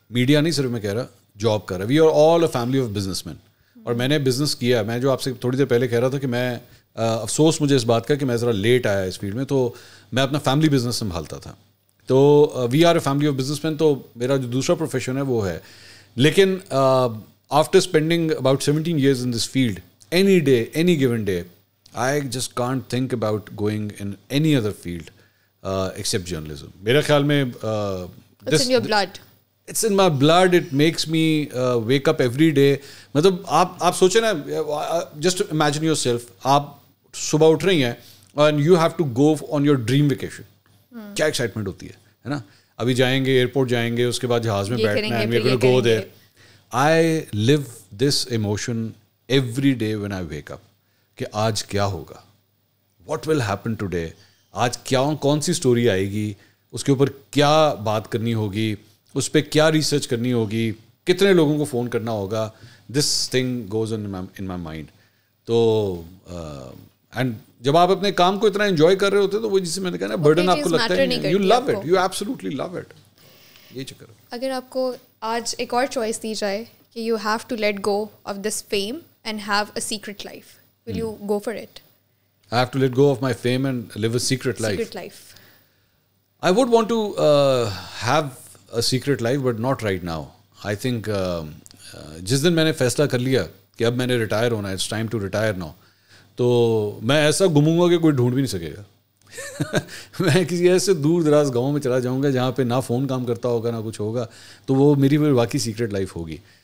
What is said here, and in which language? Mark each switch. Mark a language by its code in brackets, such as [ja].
[ur] Media نہیں صرف میں کہہ رہا, جاب کر رہا ہے. [en] We are all a family of business man. [ur] اور میں نے بزنس کیا. میں جو آپ سے تھوڑی دیر پہلے کہہ رہا تھا کہ میں افسوس مجھے اس بات کا کہ میں ذرا لیٹ آیا اس فیلڈ میں, تو میں اپنا فیملی بزنس سنبھالتا تھا. تو [en] We are a family of business man. [ur] تو میرا جو دوسرا پروفیشن ہے وہ ہے. لیکن [en] After spending about 17 years in this field, any day, any given day, I just can't think about going in any other field except journalism. [ur] میرا خیال میں [en] It's in your blood. It's in my blood. It makes me wake up every day. [ur] مطلب آپ سوچیں نا, [en] just imagine yourself, [ur] آپ صبح اٹھ رہی ہیں [en] and you have to go on your dream vacation. [ur] کیا ایکسائٹمنٹ ہوتی ہے نا. ابھی جائیں گے ایئرپورٹ, جائیں گے, اس کے بعد جہاز میں بیٹھنا ہے, [en] we're going to go there. I live this emotion every day when I wake up [ur] کہ آج کیا ہوگا, [en] what will happen today, [ur] آج کون سی سٹوری آئے گی, اس کے اوپر کیا بات کرنی ہوگی, اس پہ کیا ریسرچ کرنی ہوگی, کتنے لوگوں کو فون کرنا ہوگا. [en] This thing goes in my mind. [ur] تو اینڈ جب آپ اپنے کام کو اتنا انجوائے کر رہے ہوتے تو وہ جسے میں نے کہا نا برڈن آپ کو لگتا ہے, [en] You love it, you absolutely love it. [ur] یہ چکر ہے. اگر آپ کو آج ایک اور چوائس دی جائے کہ [en] You have to let go of this fame and have a secret life, will you go for it? I have to let go of my fame and live a secret life. Secret life. I would want to have a secret life, but not right now. I think [ur] جس دن میں نے فیصلہ کر لیا کہ اب میں نے ریٹائر ہونا ہے, [en] it's time to retire now, [ur] تو میں ایسا گھوموں گا کہ کوئی ڈھونڈ بھی نہیں سکے گا. میں کسی ایسے دور دراز گاؤں میں چلا جاؤں گا جہاں پہ نہ فون کام کرتا ہوگا نہ کچھ ہوگا, تو وہ میری واقعی سیکرٹ لائف ہوگی.